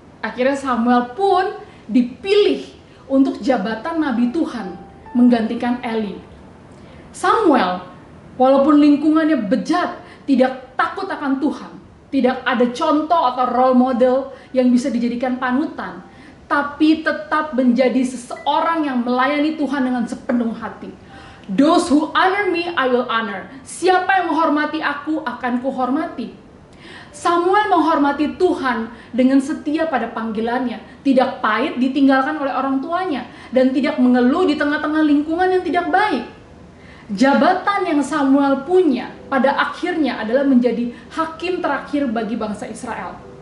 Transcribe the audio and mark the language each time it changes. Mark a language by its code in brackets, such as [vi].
[id] Akhirnya Samuel pun dipilih untuk jabatan nabi Tuhan menggantikan Eli. Samuel, walaupun lingkungannya bejat, tidak takut akan Tuhan. Tidak ada contoh atau role model yang bisa dijadikan panutan. Tapi tetap menjadi seseorang yang melayani Tuhan dengan sepenuh hati. [en] Those who honor me, I will honor. [id] Siapa yang menghormati aku, akan kuhormati. Samuel menghormati Tuhan dengan setia pada panggilannya. Tidak pahit ditinggalkan oleh orang tuanya. Dan tidak mengeluh di tengah-tengah lingkungan yang tidak baik. Jabatan yang Samuel punya pada akhirnya adalah menjadi hakim terakhir bagi bangsa Israel.